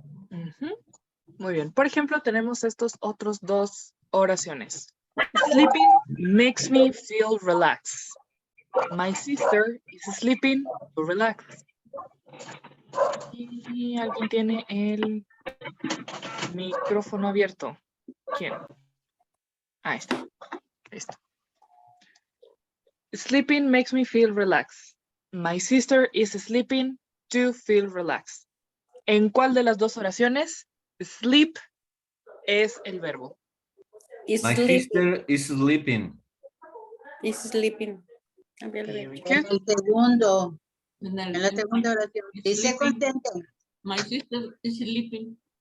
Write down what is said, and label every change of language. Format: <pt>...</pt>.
<es>Ujú. Muy bien. Por ejemplo, tenemos estos otros dos oraciones.</es> <en>Sleeping makes me feel relaxed. My sister is sleeping to relax.</en> <es>Y alguien tiene el micrófono abierto. ¿Quién? Ahí está. Ahí está.</es> <en>Sleeping makes me feel relaxed. My sister is sleeping to feel relaxed.</en> <es>¿En cuál de las dos oraciones sleep es el verbo?</es> <en>My sister is sleeping. Is sleeping.</en> <es>En el segundo. En la segunda oración. Dice contente.</es> <en>My sister is sleeping.</en>